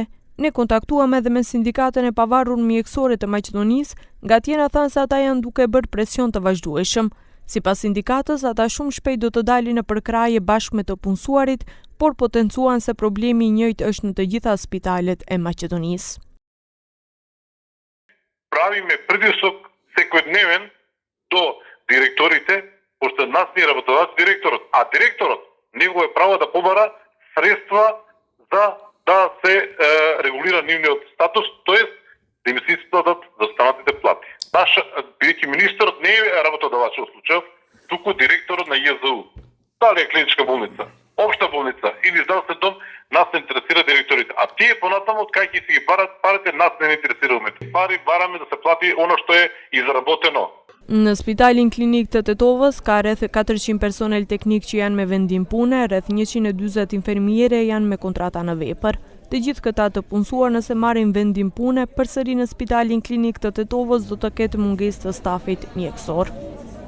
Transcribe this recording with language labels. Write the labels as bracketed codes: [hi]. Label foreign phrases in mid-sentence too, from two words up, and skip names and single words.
[sq] Ne kontaktuam edhe me sindikatën e pavarur mjekësore të Maqedonisë, nga tjera thanë se ata janë duke bërë presion të vazhdueshëm. Sipas sindikatës, ata shumë shpejt do të dalin në përkraje bashkë me të punësuarit, por potencuan se problemi i njëjtë është në të gjitha spitalet e Maqedonisë. [mk] Правиме притисок секојдневен до директорите, пошто нас не работодавач директорот, а директорот него е право да побара средства за да се регулира нивниот статус, тоест да им се исплатат застанатите плати. Наш бидејќи министерот не е работодавач во случајов, туку директорот на ЈЗУ. Дали е клиничка болница, општа болница или здравствен дом, нас не интересира директорите. А тие понатаму од кај ќе си ги барат парите, нас не интересираме. Пари бараме да се плати оно што е изработено. [sq] Në Spitalin Klinik të Tetovës ka rreth 400 personel teknik që janë me vendim pune, rreth 140 infermiere janë me kontrata në vepër. Të gjithë këta të punësuar nëse marrin vendim pune, përsëri në Spitalin Klinik të Tetovës do të ketë mungesë të stafit mjekësor.